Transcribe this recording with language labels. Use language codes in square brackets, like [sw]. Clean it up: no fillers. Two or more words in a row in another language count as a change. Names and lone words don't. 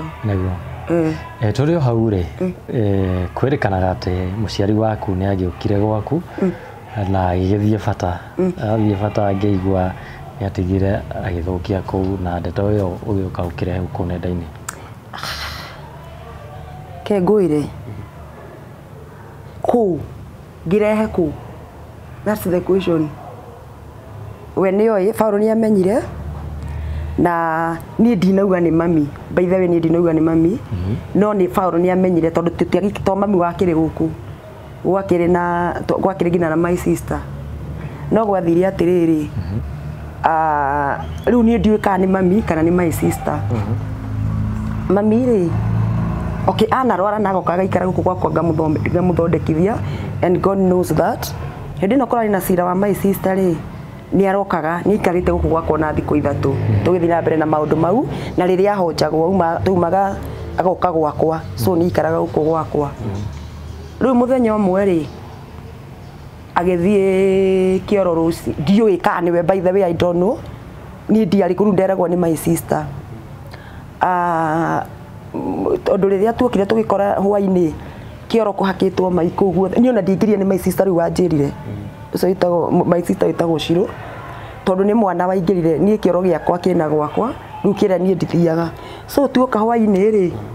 [ki] nĩguo tũrĩ o hau rĩ kwĩrĩkanaga atĩ mũciari waku nĩ agĩũkire gwaku na agĩgĩthiĩ bata athiĩ bata angĩigua nĩ atigire agĩthũkia kũu na ndeto ĩyo ũgĩũka ũkĩrehe kũu nenda-inĩ ke ngũire kũu ngĩrehe kũu [en] that's the question we [ki] nĩoĩ Paulo nĩ amenyire na niĩ ndinauga nĩ mami [en] by the way [ki] niĩ ndinauga nĩ mami no nĩ Paulo nĩ amenyire tondũ tũtiagĩtwo mami wakĩrĩ gũkũ gwakĩrĩ nginya na [en] my sister [ki] no gwathire atĩrĩrĩ rĩu niĩ ndiũĩ kana nĩ mami kana nĩ [en] my sister [ki] mami rĩ anarwara na agoka agaikara gũkũ gwakwa ngamũthondekithia and [en] God knows that [ki] hĩndĩ ĩno korarĩ na cira wa [en] my sister [ki] rĩ nĩ arokaga nĩ aikarĩte gũkũ gwakwa na thikũ ithatũ tũgĩthiĩ na mbere na maũndũ mau na rĩrĩa ahonjagwo taumaga agoka gwakwa so nĩ aikaraga gũkũ gwakwa rĩu mũthenya ũmwe rĩ agĩthiĩ kĩoro rũci ndiũĩ kana nĩwe [en] by the way I don't know [ki] niĩ ndiarĩ kũu nderagwo nĩ [en] my sister [ki] tondũ rĩrĩa tuokire tũgĩkora hwainĩ kĩoro kũhakĩtwo mai kũu guothe niĩ ona ndingĩrire nĩ [en] my sister [ki] rĩu wanjĩrire ũcio wĩtagwo [en] my sister [ki] wĩtagwo Shirũ tondũ nĩ mwana waingĩrire niĩ kĩoro gĩakwa kĩna gwakwa rĩu kĩrĩa niĩ ndithiaga so tuoka hwainĩ rĩ